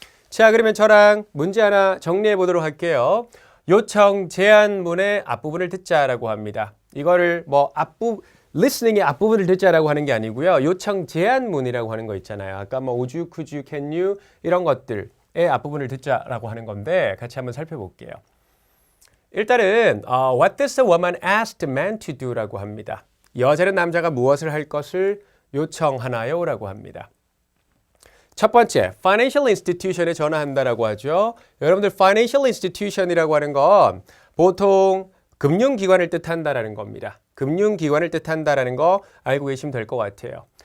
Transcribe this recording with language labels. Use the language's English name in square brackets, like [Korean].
[Korean] 자, 그러면 저랑 문제 하나 정리해 보도록 할게요. 요청 제안문의 앞부분을 듣자라고 합니다. 이거를 뭐 listening의 앞부분을 듣자라고 하는 게 아니고요. 요청 제안문이라고 하는 거 있잖아요. 아까 뭐 [English] would you, could you, can you [Korean] 이런 것들의 앞부분을 듣자라고 하는 건데 같이 한번 살펴볼게요. 일단은 [English] What does the woman ask the man to do? [Korean] 라고 합니다. 여자는 남자가 무엇을 할 것을 요청하나요? 라고 합니다. 첫 번째, financial institution에 전화한다라고 하죠. 여러분들 financial institution이라고 하는 건 보통 금융기관을 뜻한다라는 겁니다. 금융기관을 뜻한다라는 거 알고 계시면 될 것 같아요.